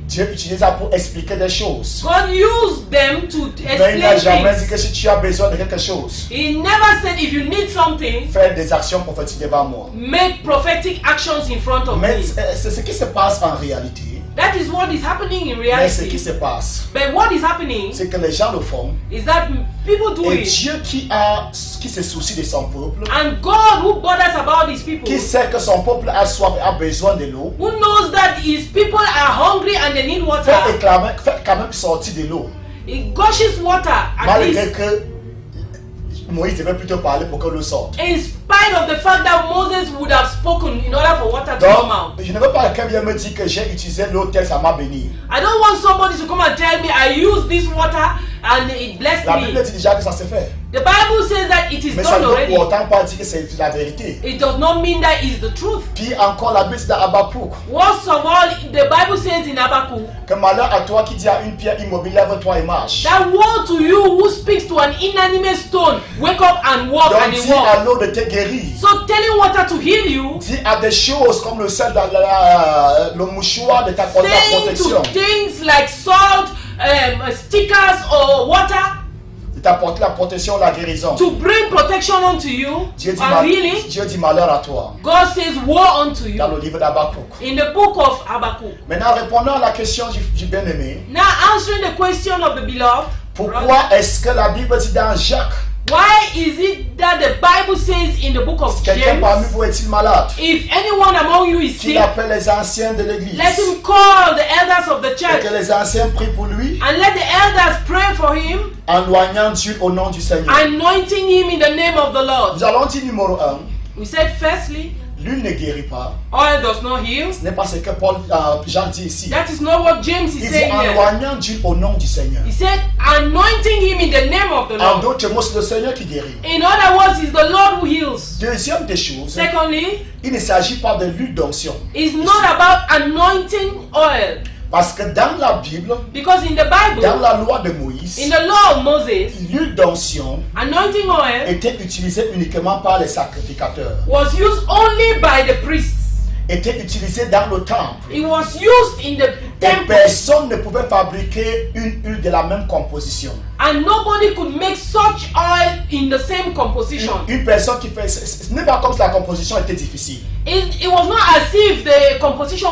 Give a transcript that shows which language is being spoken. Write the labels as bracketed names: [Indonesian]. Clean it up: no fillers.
[French] Dieu utilise ça pour expliquer des choses. [English] God used them to [French] Mais il n'a jamais [English] explain [French] dit [English] things. [French] que si tu as besoin de quelque chose, [English] He never said if you need something, [French] fais des actions prophétiques devant moi. [English] make prophetic actions in front of [French] Mais [English] me. [French] c'est ce qui se passe en réalité. [English] That is what is happening in [French] Mais ce qui se passe, [English] But what is happening [French] c'est que les gens le font. [English] is that people do [French] Et [English] it. [French] Dieu qui se soucie de son peuple, [English] And God, who bothers about his people, [French] qui sait que son peuple a soif et a besoin de l'eau, [English] who knows that his people are hungry and they need water, [French] fait quand même sortir de l'eau. [English] he gushes water at [French] Malgré [English] least. [French] que Moïse devait plutôt parler pour que l'eau sorte. [English] In spite of the fact that Moses would have spoken in order for water to come out. [French] Donc, je ne veux pas que quelqu'un vienne me dire que j'ai utilisé l'eau telle ça m'a béni. [English] I don't want somebody to come and tell me I use this water and it blessed [French] La Bible [English] me. [French] dit déjà que ça se fait. [English] The Bible says that it is [French] Mais ça [English] done [French] ne veut [English] already. [French] pour autant pas dire que c'est la vérité. [English] It does not mean that it's the truth. [French] Puis encore la Bible dit dans Habakkuk [English] Worst of all, the Bible says in Habakkuk [French] que malheur à toi qui dis à une pierre immobile, lève-toi et marche. [English] that woe to you who speaks to an inanimate stone, wake up and walk, [French] Donc [English] and he [French] dis à l'eau de te guérir. [English] So telling water to heal you, [French] Dis à des choses comme le sel dans le mouchoir de ta [English] saying [French] protection. [English] to things like salt, stickers or water, [French] t'apporter la protection, la guérison. [English] to bring protection unto you [French] Dieu dit, [English] and healing, [French] Dieu dit malheur à toi. [English] God says woe unto you [French] Dans le livre d'Habakkuk. [English] in the book of Habakkuk. [French] Maintenant, répondant à la question du bien-aimé, [English] Now answering the question of the beloved, [French] pourquoi est-ce que la Bible dit dans Jacques, [English] why is it that the Bible says in the book of [French] quelqu'un parmi [English] James, [French] vous est-il malade? [English] if anyone among you is [French] Qu'il [English] sick, [French] appelle les anciens de l'église. [English] let him call the elders of the [French] Et [English] church [French] que les anciens prient pour lui, [English] and let the elders pray for him, [French] en loignant Dieu au nom du Seigneur. [English] anointing him in the name of the Lord. [French] Nous allons dire numéro 1, [English] We said firstly, [French] l'huile ne guérit pas. [English] oil does not heal. [French] Ce n'est pas ce que Jean dit ici. [English] That is not what James is [French] Il dit [English] saying [French] en [English] here. [French] loignant Dieu au nom du Seigneur. [English] He said, anointing him in the name of the [French] En d'autres mots, c'est le Seigneur qui guérit. [English] In other words, it's the Lord who heals. [French] Deuxième des choses, [English] Secondly, [French] il ne s'agit pas de l'huile d'onction. [English] it's not about anointing oil. [French] Parce que dans la Bible, [English] Because in the [French] dans [English] Bible, [French] la loi de Moïse, [English] in the law of Moses, [French] l'huile d'onction [English] anointing oil [French] était utilisée uniquement par les sacrificateurs. [English] was used only by the priests. [French] Était utilisée dans le temple. [English] It was used in the [French] Et [English] temple. [French] personne ne pouvait fabriquer une huile de la même composition. [English] And nobody could make such oil in the same composition. [French] Une personne qui fait... Ce n'est pas comme si la composition était difficile. [English] It was not as if the composition